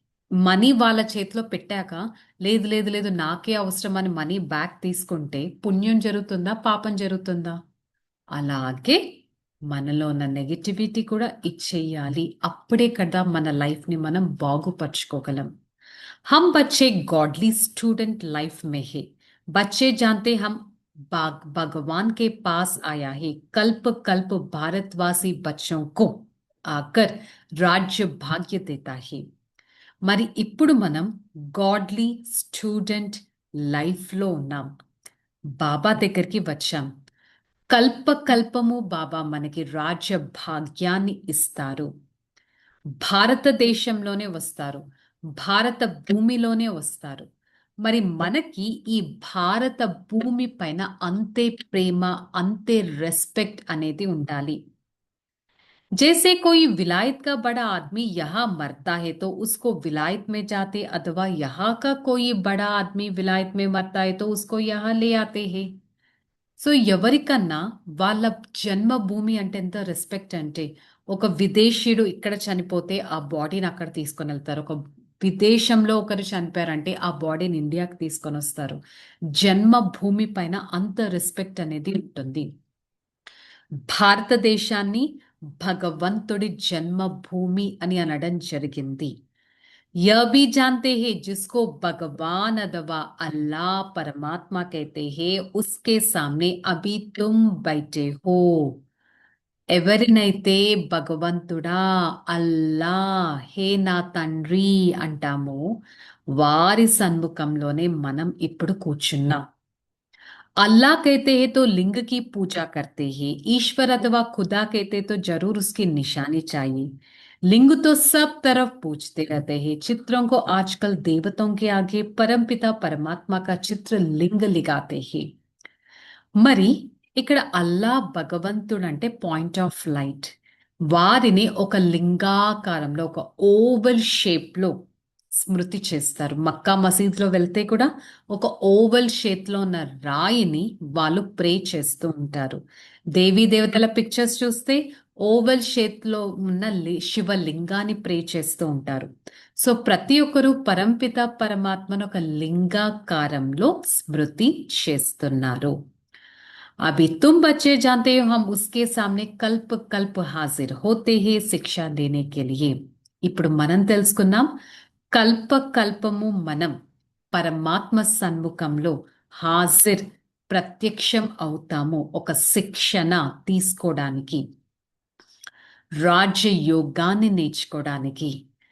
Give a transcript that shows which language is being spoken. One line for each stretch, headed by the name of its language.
Telugu: Money వాళ్ళ చేతిలో పెట్టాక లేదు లేదు లేదు నాకే అవసరం అని మనీ బ్యాక్ తీసుకుంటే పుణ్యం జరుగుతుందా, పాపం జరుగుతుందా? అలాగే మనలో ఉన్న నెగటివిటీ కూడా ఇచ్చేయాలి. అప్పుడే కదా మన లైఫ్ని మనం బాగుపరుచుకోగలం.
Hindi: हम बच्चे गॉडली स्टूडेंट लाइफ में है। बच्चे जानते हम भगवान के पास आया है। कल्प कल्प भारतवासी बच्चों को आकर राज्य भाग्य देता है।
Telugu: మరి ఇప్పుడు మనం గాడ్లీ స్టూడెంట్ లైఫ్లో ఉన్నాం. బాబా దగ్గరికి వచ్చాం. కల్ప కల్పము బాబా మనకి రాజ్య భాగ్యాన్ని ఇస్తారు. భారతదేశంలోనే వస్తారు, భారత భూమిలోనే వస్తారు. మరి మనకి ఈ భారత భూమి పైన అంతే ప్రేమ, అంతే రెస్పెక్ట్ అనేది ఉండాలి.
Hindi: जैसे कोई विलायत का बड़ा आदमी यहाँ मरता है तो उसको विलायत में जाते, अथवा यहाँ का कोई बड़ा आदमी विलायत में मरता है तो उसको यहाँ ले आते हैं.
Telugu: సో ఎవరికన్నా వాళ్ళ జన్మభూమి అంటే ఎంత రెస్పెక్ట్ అంటే, ఒక విదేశీయుడు ఇక్కడ చనిపోతే ఆ బాడీని అక్కడ తీసుకొని వెళ్తారు. ఒక విదేశంలో ఒకరు చనిపోయారంటే ఆ బాడీని ఇండియాకి తీసుకొని వస్తారు. జన్మభూమి పైన అంత రెస్పెక్ట్ అనేది ఉంటుంది. భారతదేశాన్ని భగవంతుడి జన్మభూమి అని అనడం జరిగింది.
Hindi: यह भी जानते हैं जिसको भगवान अथवा अल्लाह परमात्मा कहते हैं उसके सामने अभी तुम बैठे हो.
Telugu: ఎవరినైతే భగవంతుడా, అల్లా, హే నా తండ్రి అంటామో వారి సన్ముఖంలోనే మనం ఇప్పుడు కూర్చున్నాం.
Hindi: अल्लाह कहते हैं तो लिंग की पूजा करते हैं. ईश्वर अथवा खुदा कहते तो जरूर उसकी निशानी चाहिए. लिंग तो सब तरफ पूजते रहते हैं. चित्रों को आजकल देवताओं के आगे परमपिता परमात्मा का चित्र लिंग लगाते हैं.
Telugu: మరి ఇక్కడ అల్లా భగవంతుడు అంటే పాయింట్ ఆఫ్ లైట్. వారిని ఒక లింగాకారంలో, ఒక ఓవల్ షేప్ లో స్మృతి చేస్తారు. మక్కా మసీద్లో వెళ్తే కూడా ఒక ఓవల్ షేప్ లో ఉన్న రాయిని వాళ్ళు ప్రే చేస్తూ ఉంటారు. దేవీ దేవతల పిక్చర్స్ చూస్తే ఓవల్ షేప్ లో ఉన్న శివలింగాన్ని ప్రే చేస్తూ ఉంటారు. సో ప్రతి ఒక్కరూ పరంపిత పరమాత్మను ఒక లింగాకారంలో స్మృతి చేస్తున్నారు.
Hindi: अभी तुम बच्चे जानते हो हम उसके सामने कल्प कल्प हाजिर होते हैं శిక్ష देने के लिए.
Telugu: ఇప్పుడు మనం తెలుసుకున్నాం, కల్ప కల్పము మనం పరమాత్మ సన్ముఖంలో హాజిర్, ప్రత్యక్షం అవుతాము ఒక శిక్షణ తీసుకోవడానికి, రాజయోగాన్ని నేర్చుకోవడానికి.